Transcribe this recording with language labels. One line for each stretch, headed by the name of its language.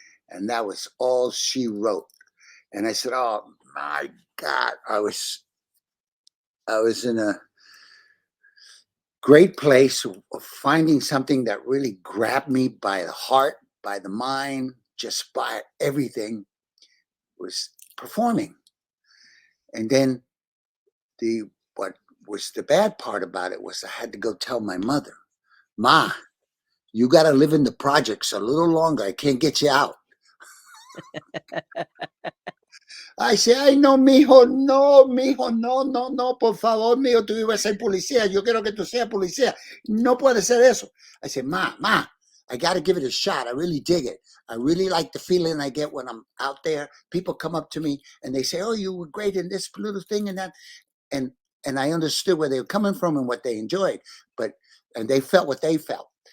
English: And that was all she wrote. And I said, oh my God, I was in a great place of finding something that really grabbed me by the heart, by the mind, just by everything, was performing. And then what was the bad part about it was I had to go tell my mother, Ma, you got to live in the projects a little longer. I can't get you out. I say,
Spanish: ay, no, mijo, no, por favor, mijo, tú ibas a ser policía. Yo quiero que tú seas policía. No puede ser eso.
English: I say, Ma, I got to give it a shot. I really dig it. I really like the feeling I get when I'm out there. People come up to me and they say, oh, you were great in this little thing and that. And I understood where they were coming from and what they enjoyed. And they felt what they felt.